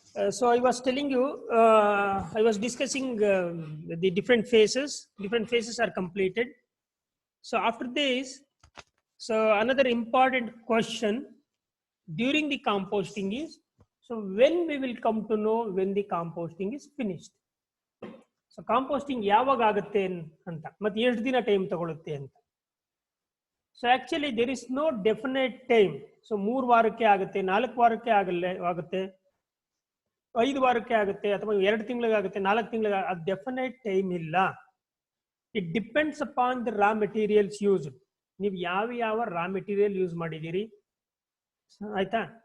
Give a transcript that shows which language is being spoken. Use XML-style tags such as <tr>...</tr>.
<en>So I was telling you, I was discussing the different phases. Different phases are completed. So after this, so another important question during the composting is, so when we will come to know when the composting is finished.</en> <kn>So composting ಯಾವಾಗ ಆಗುತ್ತೆ ಅಂತ ಮತ್ತೆ ಎಷ್ಟು ದಿನ time ತಗೊಳುತ್ತೆ ಅಂತ.</kn> <en>So actually there is no definite time.</en> <kn>So 3 ವಾರಕ್ಕೆ ಆಗುತ್ತೆ, 4 ವಾರಕ್ಕೆ ಆಗುತ್ತೆ, 5 ವಾರಕ್ಕೆ ಆಗುತ್ತೆ ಅಥವಾ 2 ತಿಂಗಳಿಗೆ ಆಗುತ್ತೆ, 4 ತಿಂಗಳಿಗೆ ಆ ಡೆಫಿನೆಟ್ ಟೈಮ್ ಇಲ್ಲ.</kn> <en>It depends upon the raw materials use.</en> <kn>ನೀವು ಯಾವ ರಾ ಮೆಟೀರಿಯಲ್ ಯೂಸ್ ಮಾಡಿದ್ದೀರಿ ಆಯ್ತಾ.</kn>